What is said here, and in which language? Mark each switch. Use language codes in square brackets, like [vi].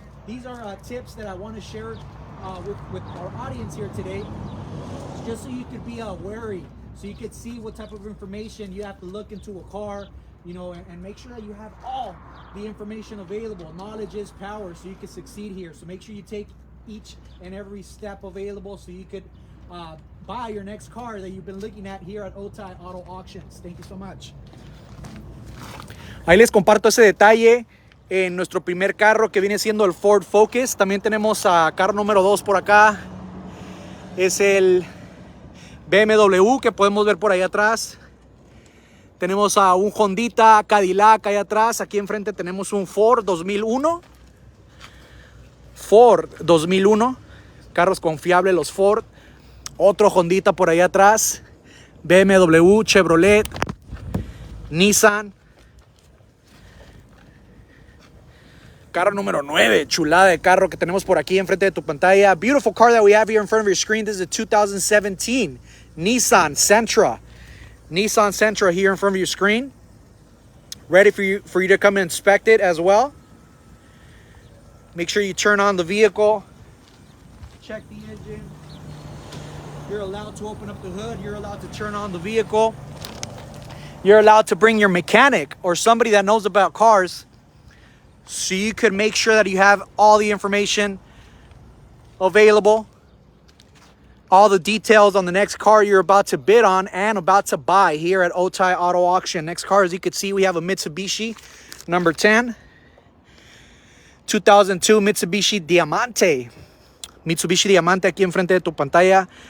[en] These are tips that I want to share with our audience here today, just so you could be wary, so you could see what type of information you have to look into a car, you know, and make sure that you have all the information available. Knowledge is power, so you can succeed here. So make sure you take each and every step available so you could buy your next car that you've been looking at here at Otay Auto Auctions. Thank you so much. [es] Ahí les comparto ese detalle en nuestro primer carro, que viene siendo el Ford Focus. También tenemos a carro número 2 por acá. Es el BMW que podemos ver por ahí atrás. Tenemos a un Hondita Cadillac ahí atrás. Aquí enfrente tenemos un Ford 2001. Ford 2001. Carros confiables los Ford. Otro Hondita por ahí atrás. BMW, Chevrolet, Nissan. Carro número 9. Chulada de carro que tenemos por aquí enfrente de tu pantalla. [en] Beautiful car that we have here in front of your screen. This is a 2017 Nissan Sentra. Nissan Sentra here in front of your screen. Ready for you to come and inspect it as well. Make sure you turn on the vehicle. Check the engine. You're allowed to open up the hood. You're allowed to turn on the vehicle. You're allowed to bring your mechanic or somebody that knows about cars, so you could make sure that you have all the information available, all the details on the next car you're about to bid on and about to buy here at Otay Auto Auction. Next car, as you can see, we have a Mitsubishi number 10. 2002 Mitsubishi Diamante. [es] Mitsubishi Diamante aquí enfrente de tu pantalla.